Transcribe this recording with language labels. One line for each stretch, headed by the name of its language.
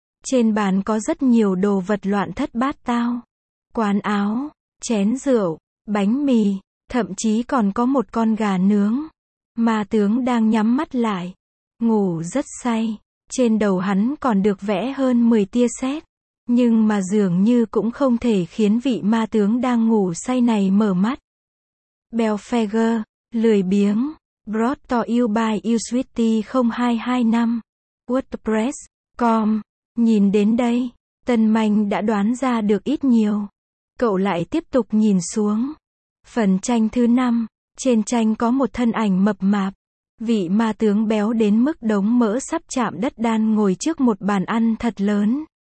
Vietnamese: Trên bàn có rất nhiều đồ vật loạn thất bát tao. Quán áo, chén rượu, bánh mì, thậm chí còn có một con gà nướng. Ma tướng đang nhắm mắt lại. Ngủ rất say. Trên đầu hắn còn được vẽ hơn 10 tia sét. Nhưng mà dường như cũng không thể khiến vị ma tướng đang ngủ say này mở mắt. Belfeger, lười biếng.
English: Brought you by uswitty0225 wordpress.com.
Vietnamese: Nhìn đến đây, Tân Manh đã đoán ra được ít nhiều. Cậu lại tiếp tục nhìn xuống. Phần tranh thứ 5, trên tranh có một thân ảnh mập mạp. Vị ma tướng béo đến mức đống mỡ sắp chạm đất đan ngồi trước một bàn ăn thật lớn.